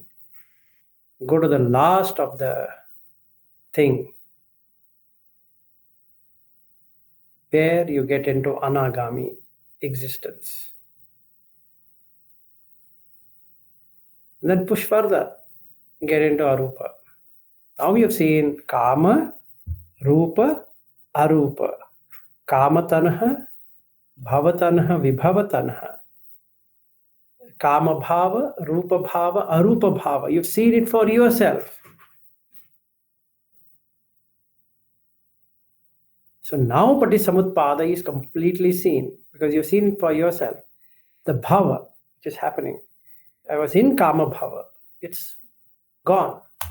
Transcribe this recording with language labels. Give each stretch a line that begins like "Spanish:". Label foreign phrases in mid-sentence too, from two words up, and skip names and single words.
English: Go to the last of the thing, where you get into anagami existence. And then push further, get into arupa. Now you've seen
Pali: kama, rupa, arupa. Kama tanha, bhavatanha, vibhavatanha. Kama bhava, rupa bhava, arupa bhava.
English: You've seen it for yourself. So now Patisamutpada is completely seen because you've seen it for yourself. The bhava which is happening. I was in
Pali: Kama bhava.
English: It's gone.